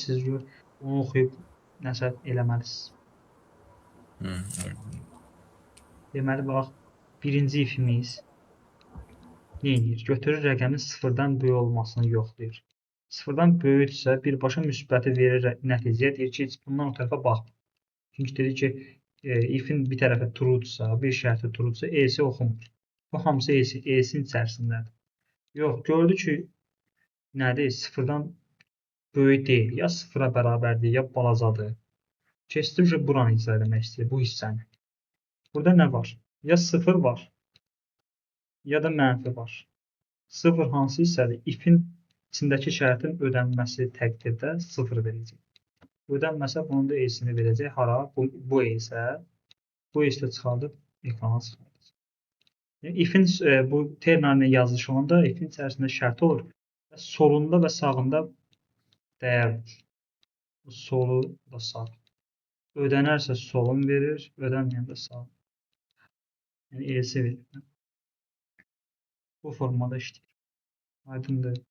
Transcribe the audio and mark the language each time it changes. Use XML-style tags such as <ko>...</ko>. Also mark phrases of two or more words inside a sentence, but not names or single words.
<az>Siz onu oxuyub nəsə eləməlisiniz. Deməli, bax, birinci ifimiz nə edir? Götürür rəqəmin 0-dan böyük olmasını yoxlayır. 0-dan böyükdürsə, birbaşa müsbəti verir nəticəyə, deyir ki, heç bundan o tərəfə baxmır. Çünki dedi ki, if-in bir tərəfə true-dursa, bir şərti true-dursa, ES-i oxumur. Bu hamısı ES-in içərisindədir. Yox, gördü ki, nədir? 0-dan böyük deyil, ya 0-a bərabərdir, ya balacadır. Keçdi ki, buranı icra etmək istəyir, bu hissəni. Burada nə var? Ya 0 var, ya da mənfi var. 0 hansı hissədir? If-in içindəki şərtin ödənməsi təqdirdə 0 verəcək. Ödənməsə bunun da ES-ini verəcək. Hara? Bu ES-ə. Bu ES-də çıxardıb ekrana çıxardacaq. If-in bu terminalinin yazılışı olanda if-in içərisində şərt olur. Solunda və sağında dəyər olur. Solu da sağ. Ödənərsə solun verir, ödənməyəndə sağ. Yəni ES-i verir. Bu formada işləyir. Aydındır.</az>